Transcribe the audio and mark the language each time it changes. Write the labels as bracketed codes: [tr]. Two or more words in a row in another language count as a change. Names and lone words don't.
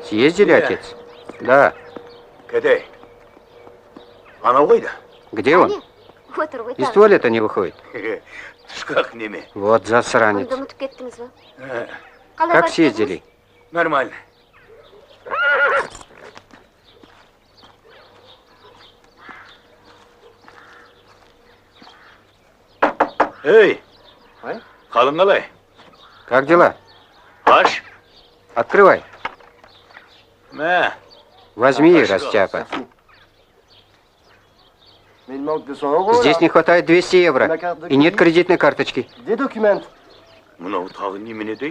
[ru] Съездили, отец? Да. [kk] Кәде? Анау қайда? [ru] Где он? [kk] Әне, отыр ғой. [ru] Из туалета не выходит. [kk] Тышқақ неме. [ru] Вот засранец. [kk] Онда ұмытып кеттіңіз ба? Ә, Қалай [ru] Как [kk] барып [ru] съездили? Нормально. Эй! Ой? [kk] Қалың қалай? [ru] Как дела? [kk] Аш? [ru] Открывай. [kk] Мә, [ru] Возьми, Хорошо. растяпа. [fr] Mais il manque 200 euros. [ru] Здесь не хватает 200 евро. И нет кредитной карточки. [fr] Des documents. [kk] мынау тағы немене дей?